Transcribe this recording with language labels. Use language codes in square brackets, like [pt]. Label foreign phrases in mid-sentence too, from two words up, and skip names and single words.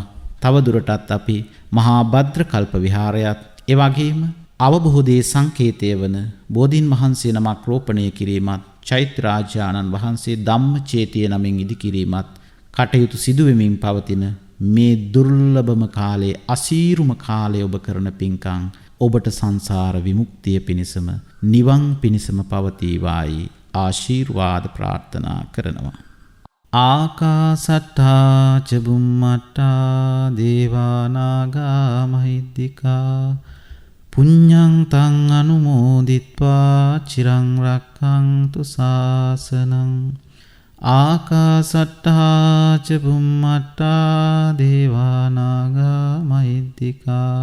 [si] තව දුරටත් අපි මහා භද්‍ර කල්ප විහාරයත් ඒ වගේම අවබෝධයේ සංකේතය වන බෝධීන් වහන්සේ නමක් රෝපණය කිරීමත් චෛත්‍ය රාජානන් වහන්සේ ධම්මචේතිය නමින් ඉදි කිරීමත් කටයුතු සිදු වෙමින් පවතින මේ දුර්ලභම කාලයේ අසීරුම කාලයේ ඔබ කරන පින්කම් ඔබට සංසාර විමුක්තිය පිණිසම නිවන් පිණිසම පවතිවායි ආශිර්වාද ප්‍රාර්ථනා කරනවා. [pi] ආකාසට්ටා ච බුම්මට්ටා දේවා නාග මහිද්దికා පුඤ්ඤං තං අනුමෝදිත්වා චිරං රක්ඛන්තු ශාසනං ආකාසට්ටා ච බුම්මට්ටා දේවා නාග මහිද්దికා